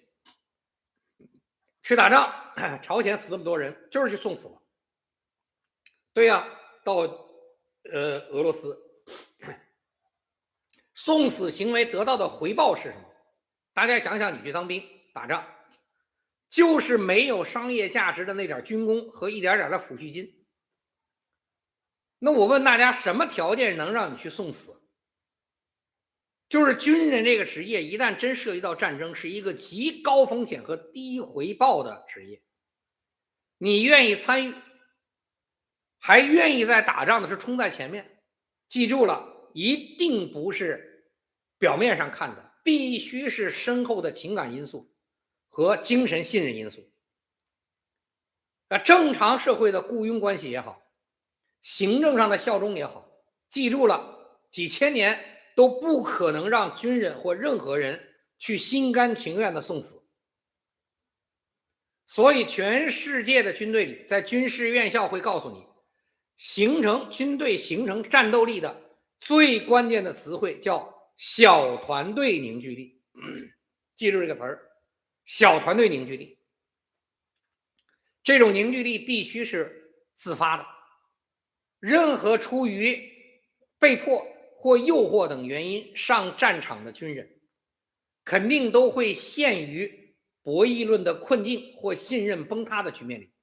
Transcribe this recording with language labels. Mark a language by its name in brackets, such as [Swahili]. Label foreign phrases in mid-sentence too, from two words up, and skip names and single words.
[Chinese] 去打仗，朝鮮死那麼多人，就是去送死了。对呀，到俄罗斯，送死行為得到的回報是什麼？大家想想，你去当兵打仗，就是沒有商業價值的那點軍功和一點點的撫恤金。那我問大家，什麼條件能讓你去送死？就是軍人這個職業，一旦真涉及到戰爭，是一個極高風險和低回報的職業。你願意參與，還願意在打仗的時候衝在前面，記住了，一定不是表面上看的，必須是深厚的情感因素和精神信任因素。正常社会的雇傭關係也好，行政上的效忠也好，記住了，幾千年都不可能讓軍人或任何人去心甘情願的送死。所以全世界的軍队裡，在軍事院校會告訴你，軍隊形成戰鬥力的最關鍵的詞彙叫小團隊凝聚力。記住這個詞兒，小團隊凝聚力。這種凝聚力必須是自發的，任何出於被迫或誘惑等原因上戰場的军人，肯定都會陷於博弈論的困境或信任崩塌的局面裡。